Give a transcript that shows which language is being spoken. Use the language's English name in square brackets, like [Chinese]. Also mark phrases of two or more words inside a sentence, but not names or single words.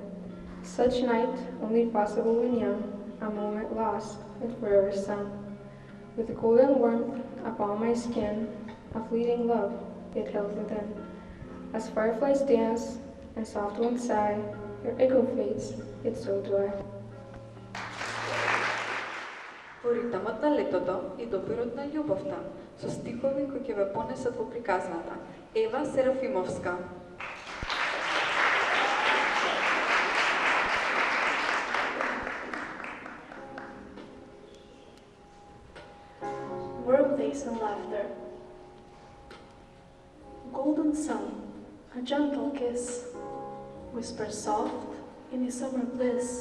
[English] Such night, only possible when young, a moment lost in forever sun. With golden warmth upon my skin, a fleeting love it held within. As fireflies dance and soft winds sigh, your echo fades, yet so do I. [Macedonian] Во ритмот на летото и допирот на љубовта, со стихови кои ќе ве понесат во приказната. Ева Серафимовска. [English] Workdays and laughter. Golden sun, a gentle kiss, whisper soft in the summer bliss.